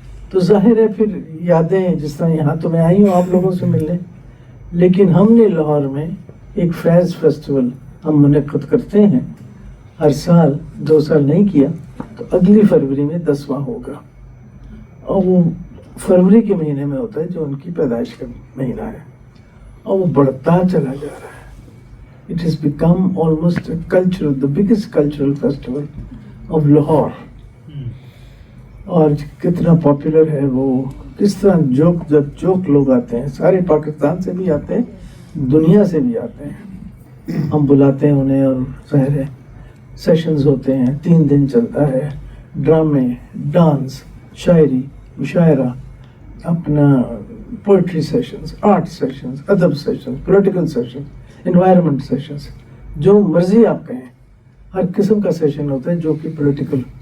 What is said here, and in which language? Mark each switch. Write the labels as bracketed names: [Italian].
[Urdu] تو ظاہر ہے پھر یادیں، جس طرح یہاں تو میں آئی ہوں آپ لوگوں سے ملنے، لیکن ہم نے لاہور میں ایک فیض فیسٹیول ہم منعقد کرتے ہیں ہر سال. 2 سال نہیں کیا تو اگلی فروری میں 10واں ہوگا، اور وہ فروری کے مہینے میں ہوتا ہے جو ان کی پیدائش کا مہینہ ہے، اور وہ بڑھتا چلا جا رہا ہے. [English] It has become almost a cultural, the biggest cultural festival of Lahore. [Urdu] اور کتنا پاپولر ہے وہ، کس طرح جوک لوگ آتے ہیں، سارے پاکستان سے بھی آتے ہیں، دنیا سے بھی آتے ہیں. ہم بلاتے ہیں انہیں، اور ظاہر ہے سیشنز ہوتے ہیں، 3 دن چلتا ہے، ڈرامے، ڈانس، شاعری، مشاعرہ، اپنا پوئٹری سیشنز، آرٹ سیشنز، ادب sessions, political sessions, environment sessions, جو مرضی آپ کہیں، ہر قسم کا سیشن ہوتا ہے جو کہ پولیٹیکل